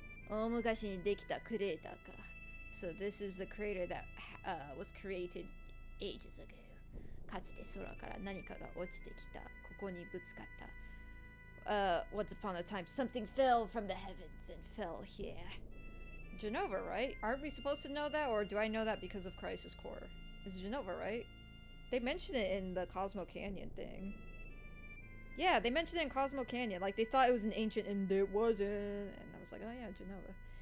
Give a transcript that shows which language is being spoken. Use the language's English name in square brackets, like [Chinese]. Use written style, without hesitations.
[Japanese] 大昔にできたクレーターか。 [English] So this is the crater that was created ages ago. [Japanese] かつて空から何かが落ちてきた。ここにぶつかった。 [English] Once upon a time, something fell from the heavens and fell here. Genova, right? Aren't we supposed to know that, or do I know that because of Crisis Core? It's Genova, right? They mentioned it in the Cosmo Canyon thing. Yeah, they mentioned it in Cosmo Canyon. Like, they thought it was an ancient, and it wasn't. And I was like, oh yeah, Genova.